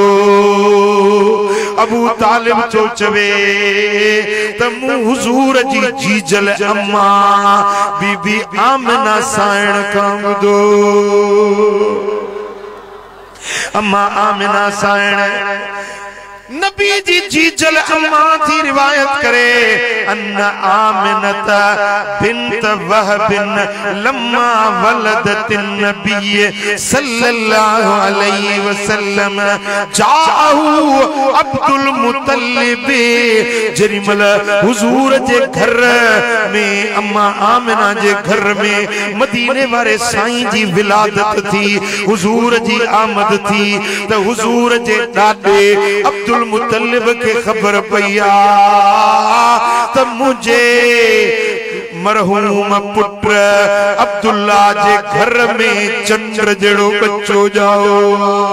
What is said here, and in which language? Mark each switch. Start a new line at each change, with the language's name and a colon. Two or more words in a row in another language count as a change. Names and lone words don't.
Sindhi: अबू तालिब तो चवे त मूं हुजूर जी जीजल अम्मा बीबी आमिना साइण खां ॿुधो। अम्मा आमिना साइण नबी जी जीजल अम्मा थी रिवायत करे।
Arabic: أن آمنة بنت وهب لما ولدت نبي صلى الله عليه وسلم جاءه عبد المطلب.
Sindhi: जरिमल हुजूर जे घर में अम्मा आमिना जे घर में मदीने वाले साईं जी विलादत थी, हुजूर जी आमद थी त हुजूर जे ॾाॾे अब्दुल मुत्तलिब के खबर पई त मुझे मरहूम पुत्र अब्दुल्ला जे घर में चंद्र जड़ो बच्चो जाओ।